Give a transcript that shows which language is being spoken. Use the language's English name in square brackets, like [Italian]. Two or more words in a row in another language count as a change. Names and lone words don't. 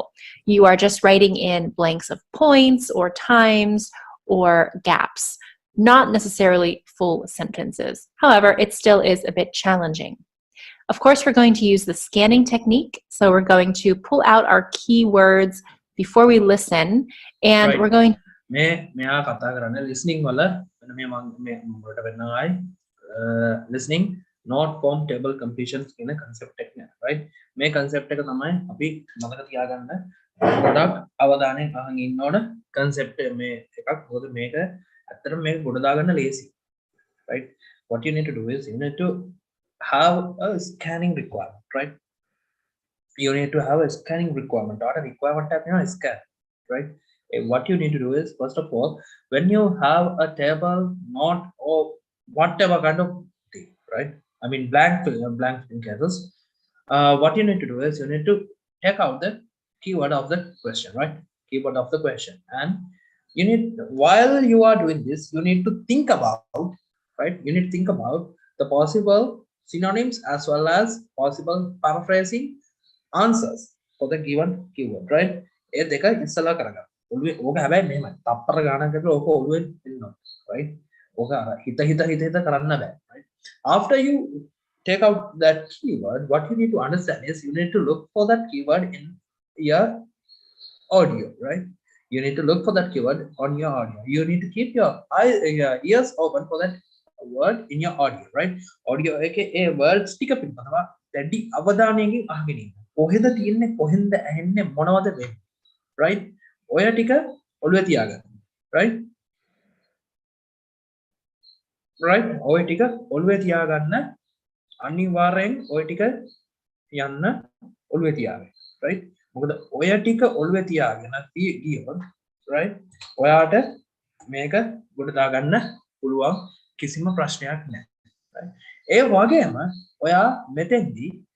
[English] You are just writing in blanks of points or times or gaps, not necessarily full sentences. However, it still is a bit challenging. Of course, we're going to use the scanning technique. So we're going to pull out our keywords before we listen, and we're going to [Sinhala] මෙයා කතා කරන්නේ [English] listening [Sinhala] වල මේ මට වෙනවායි [English] listening note form table completions කියන concept [Sinhala] එක නේද [English] right මේ concept [Sinhala] එක තමයි අපි මතක තියාගන්න ගොඩක් අවධානයෙන් අහන් ඉන්න ඕන [English] concept [Sinhala] මේ එකක් මොකද මේක ඇත්තටම මේක ගොඩ දාගන්න ලේසි [English] right what you need to do is you need to have a scanning requirement right you need to have a scanning requirement or a requirement type scan right. What you need to do is, first of all, when you have a table, note, or whatever kind of thing, right? I mean, blank filling cases. What you need to do is you need to take out the keyword of the question, right? Keyword of the question, and you need while you are doing this, you need to think about, right? You need to think about the possible synonyms as well as possible paraphrasing answers for the given keyword, right? [Sinhala] ඒ දෙක ඉස්සලා කරගන්න. ඕක හැබැයි මෙහෙමයි. තප්පර ගානකට ඕක ඔළුවෙන් එන්නවා. right? ඕක අර හිත කරන්න බෑ. right? [English] After you take out that keyword, what you need to understand is you need to look for that keyword in your audio, right? You need to look for that keyword on your audio. You need to keep your ears open for that word in your audio, right? [Sinhala] Audio එකේ ඒ words ටික පිළිබඳව දැඩි අවධානයකින් අහගෙන ඉන්න. කොහෙද තියෙන්නේ කොහෙන්ද ඇහෙන්නේ මොනවද වෙන්නේ right ඔය ටික ඔළුවේ තියාගන්න right ඔය ටික ඔළුවේ තියාගන්න අනිවාර්යෙන් ඔය ටික යන්න ඔළුවේ තියාගන්න right මොකද ඔය ටික ඔළුවේ තියාගෙන ගියොත් right ඔයාට මේක ගොඩ දාගන්න පුළුවන් කිසිම ප්‍රශ්නයක් නැහැ ඒ වගේම ඔයා මෙතෙන්දී